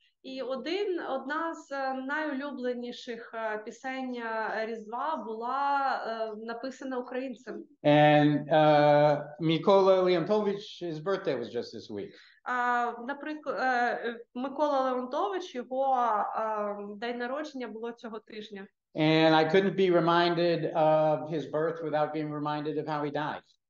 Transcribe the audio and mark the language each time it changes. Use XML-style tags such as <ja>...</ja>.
<uk>І одна з найулюбленіших пісень Різдва була написана українцем.</uk> <en>And Mykola Leontovich's birthday was just this week.</en> <uk>Наприклад, Микола Леонтович, його день народження було цього тижня.</uk> <en>And I couldn't be reminded of his birth without being reminded of how he died.</en>